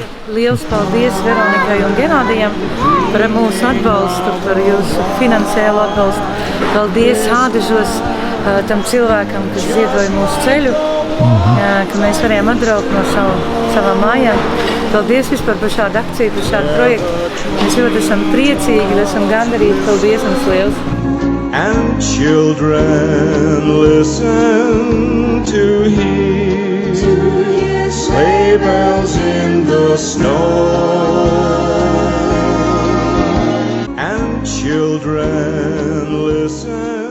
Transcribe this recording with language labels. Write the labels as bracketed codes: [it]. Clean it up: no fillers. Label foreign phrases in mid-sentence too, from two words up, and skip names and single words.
[lv] Liels paldies Veronikai un Genādijam par mūsu atbalstu, par jūsu finansiālo atbalstu. Paldies Ādažos tam cilvēkam, kas ziedoja mūsu ceļu, ka mēs varējām atbraukt no savām mājām. Paldies vispār par šādu akciju, par šādu projektu. Mēs ļoti esam priecīgi, esam gandarīti. Paldies jums liels! [en] And children listen to hear sleigh bells in the snow. And children listen